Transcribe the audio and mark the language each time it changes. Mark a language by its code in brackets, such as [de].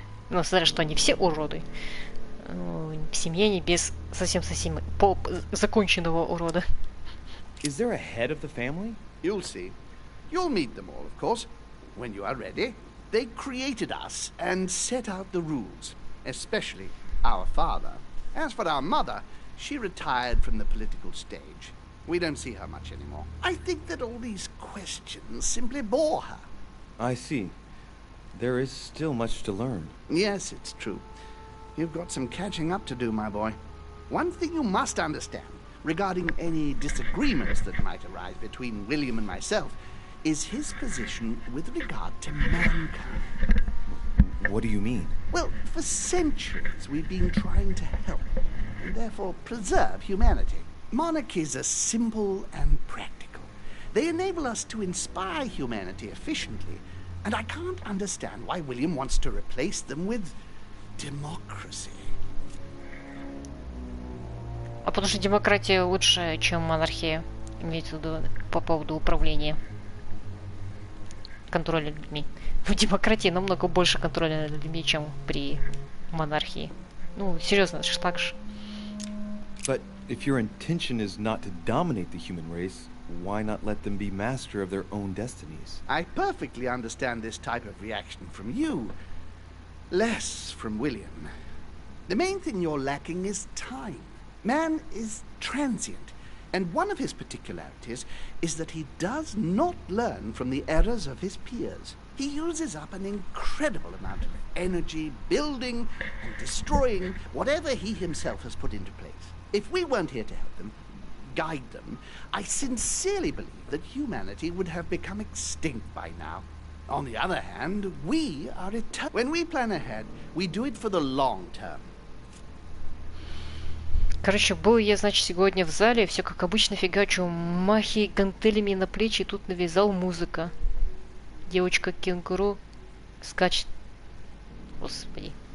[ru] Ну, смотря, что они все уроды. В семье не без совсем законченного урода. [en] Is there a head of the family? You'll see. You'll meet them all, of course, when you are ready. They created us and set out the rules, especially our father. As for our mother, she retired from the political stage. We don't see her much anymore. I think that all these questions simply bore her. I see. There is still much to learn. Yes, it's true. You've got some catching up to do, my boy. One thing you must understand regarding any disagreements that might arise between William and myself is his position with regard to mankind. What do you mean? Well, for centuries we've been trying to help and therefore preserve humanity. Monarchies are simple and practical. They enable us to inspire humanity efficiently, and I can't understand why William wants to replace them with democracy. [ru] А потому что демократия лучше, чем монархия. Имеется в виду по поводу управления. Контроля над людьми. В демократии намного больше контроля над людьми, чем при монархии. Ну, серьезно, это же так же. [en] But if your intention is not to dominate the human race, why not let them be master of their own destinies? I perfectly understand this type of reaction from you. Less from William. The main thing you're lacking is time. Man is transient, and one of his particularities is that he does not learn from the errors of his peers. He uses up an incredible amount of energy building and destroying whatever he himself has put into place. If we weren't here to help them, guide them, I sincerely believe that humanity would have become extinct by now. On the other hand, we are eternal. When we plan ahead, we do it for the long term. [ru] Короче, был я, значит, сегодня в зале, все как обычно фигачу махи гантелями на плечи, и тут навязал музыка. Девочка-кенгуру скачет. Господи.